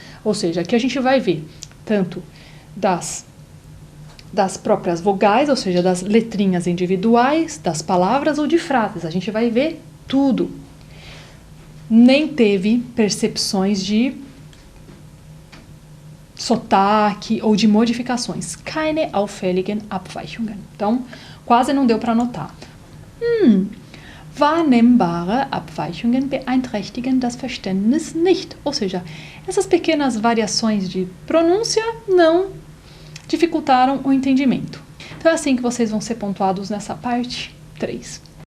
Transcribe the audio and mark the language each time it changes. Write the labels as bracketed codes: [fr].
[pt] Ou seja, aqui a gente vai ver tanto das próprias vogais, ou seja, das letrinhas individuais, das palavras ou de frases. A gente vai ver tudo. Nem teve percepções de sotaque ou de modificações. [de] Keine auffälligen Abweichungen. [pt] Então, quase não deu para notar. [de] Wahrnehmbare Abweichungen beeinträchtigen das Verständnis nicht. [pt] Ou seja, essas pequenas variações de pronúncia não dificultaram o entendimento. Então é assim que vocês vão ser pontuados nessa parte 3.